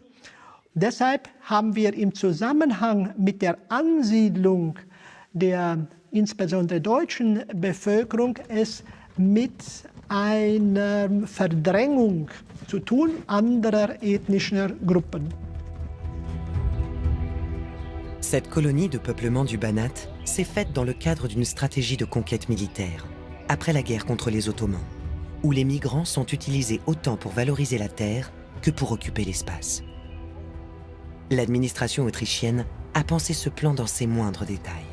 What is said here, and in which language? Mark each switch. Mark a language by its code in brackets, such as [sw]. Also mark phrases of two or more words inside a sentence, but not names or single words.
[de] Deshalb haben wir im Zusammenhang mit der Ansiedlung der insbesondere deutschen Bevölkerung es mit einer Verdrängung zu tun anderer ethnischer Gruppen. [fr] Cette colonie de peuplement du Banat s'est faite dans le cadre d'une stratégie de conquête militaire, après la guerre contre les Ottomans, où les migrants sont utilisés autant pour valoriser la terre que pour occuper l'espace. L'administration autrichienne a pensé ce plan dans ses moindres détails.